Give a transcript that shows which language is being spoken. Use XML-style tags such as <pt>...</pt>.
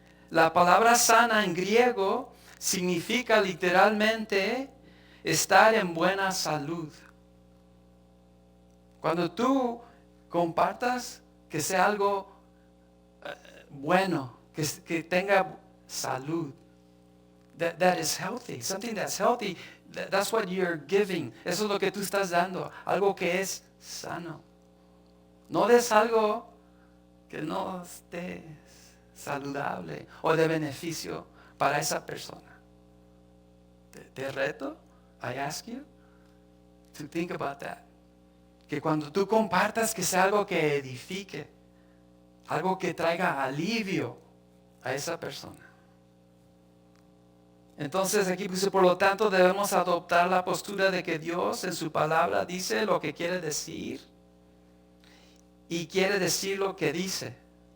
<es>La palabra sana en griego significa literalmente estar en buena salud. Cuando tú compartas, que sea algo bueno, que tenga salud.</es> <en>That is healthy. Something that's healthy, that's what you're giving.</en> <es>Eso es lo que tú estás dando. Algo que es sano. No des algo que no esté saludable o de beneficio para esa persona. Te reto,</es> <en>I ask you to think about that.</en> <es>Que cuando tú compartas, que sea algo que edifique, algo que traiga alivio a esa persona. Entonces aquí dice, por lo tanto debemos adoptar la postura de que Dios en su palabra dice lo que quiere decir y quiere decir lo que dice.</es>